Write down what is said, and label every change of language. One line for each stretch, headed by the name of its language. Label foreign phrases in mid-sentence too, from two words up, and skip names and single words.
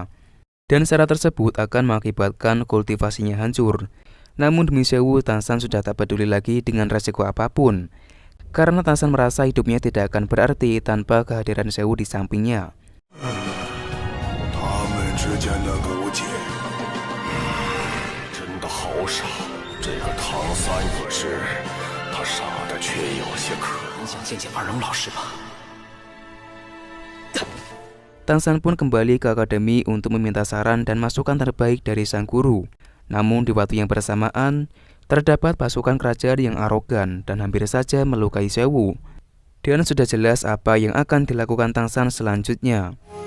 Indonesian: Dan syarat tersebut akan mengakibatkan kultivasinya hancur. Namun demi Sewu, Tangsan sudah tak peduli lagi dengan resiko apapun, karena Tangsan merasa hidupnya tidak akan berarti tanpa kehadiran Sewu di sampingnya.
Chinese: 之间的勾结。真的好傻，这个唐三也是，他傻的却有些可疑。你想见见二龙老师吧？
Indonesian: Tang San pun kembali ke akademi untuk meminta saran dan masukan terbaik dari sang guru. Namun di waktu yang bersamaan, terdapat pasukan kerajaan yang arogan dan hampir saja melukai Sewu. Dan sudah jelas apa yang akan dilakukan Tang San selanjutnya.